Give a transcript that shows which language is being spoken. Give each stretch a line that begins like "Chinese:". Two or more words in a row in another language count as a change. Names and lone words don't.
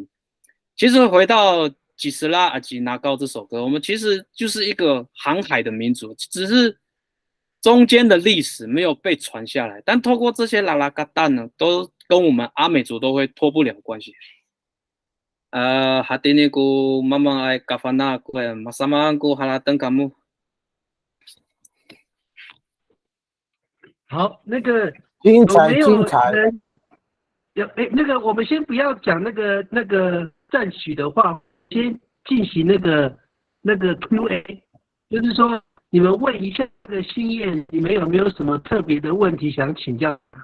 Chinese: 其实回到吉斯拉阿吉拿高这首歌，我们其实就是一个航海的民族，只是中间的历史没有被传下来，但透过这些拉拉嘎蛋呢，都跟我们阿美族都会脱不了关系。
Amis: hati ni ku mamang ay kafana ku masama ku halatan kamu。
Chinese: 好，那个精彩有没有精彩。人那个我们先不要讲那个赞许的话，先进行那个 Q&A， 就是说你们问一下这个心燕，你们有没有什么特别的问题想请教？